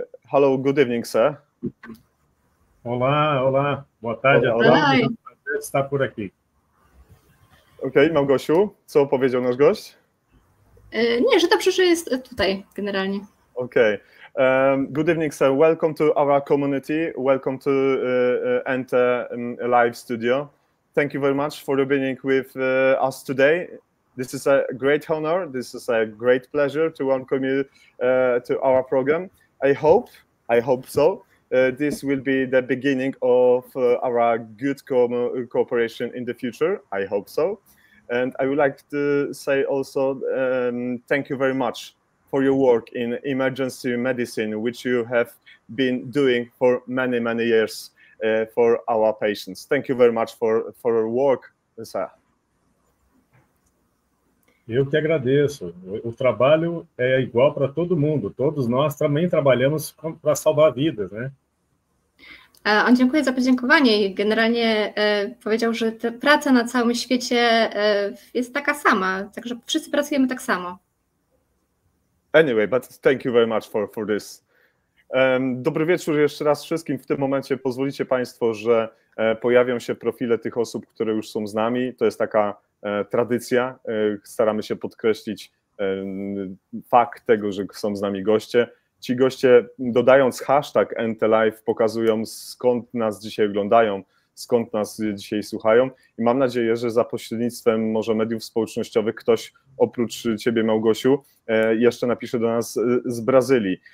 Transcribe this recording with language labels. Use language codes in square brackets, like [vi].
[en] Hello, good evening, sir. [pt] Olá, olá, boa tarde. Olá. Está por aqui. [pl] Okej, Małgosiu, co powiedział nasz gość? Nie, że dobrze, że jest tutaj generalnie. [en] Okay. Good evening, sir. Welcome to our community. Welcome to Enter Live Studio. Thank you very much for being with us today. This is a great honor. This is a great pleasure to welcome you to our program. I hope so. This will be the beginning of our good cooperation in the future. I hope so. And I would like to say also thank you very much for your work in emergency medicine, which you have been doing for many, many years for our patients. Thank you very much for your work, sir. [pt] Eu que agradeço. O trabalho é igual para todo mundo. Todos nós também trabalhamos para salvar vidas, né? [pl] On dziękuję za podziękowanie i generalnie powiedział, że ta praca na całym świecie jest taka sama, także wszyscy pracujemy tak samo. [en] Anyway, but thank you very much for this. [pl] Dobry wieczór jeszcze raz wszystkim. W tym momencie pozwolicie Państwo, że pojawią się profile tych osób, które już są z nami. To jest taka tradycja. Staramy się podkreślić fakt tego, że są z nami goście. Ci goście, dodając hashtag NTLive, pokazują, skąd nas dzisiaj oglądają, skąd nas dzisiaj słuchają i mam nadzieję, że za pośrednictwem może mediów społecznościowych ktoś oprócz Ciebie, Małgosiu, jeszcze napisze do nas z Brazylii.